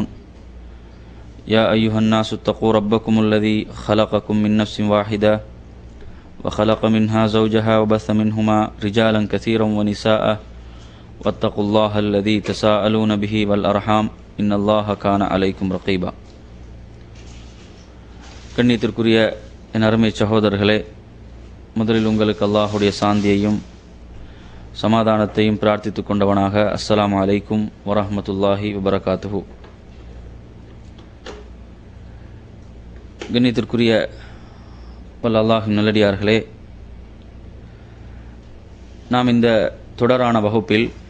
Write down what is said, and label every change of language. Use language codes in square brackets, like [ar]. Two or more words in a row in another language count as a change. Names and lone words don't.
[ar] يا أيها الناس اتقوا ربكم الذي خلقكم من نفس واحدة وخلق منها زوجها وبث منهما رجالا كثيرا ونساء واتقوا الله الذي تساءلون به والأرحام إن الله كان عليكم رقيبا. [ta] கண்ணியத்திற்குரிய என் அருமை சகோதரர்களே, முதலில் உங்களுக்கு அல்லாஹுடைய சாந்தியையும் சமாதானத்தையும் பிரார்த்தித்து கொண்டவனாக [ar] السلام عليكم ورحمة الله وبركاته. [ta] கண்ணியத்திற்குரிய வல்ல அல்லாஹின் நல்லடியார்களே, நாம் இந்த தொடரான வகுப்பில்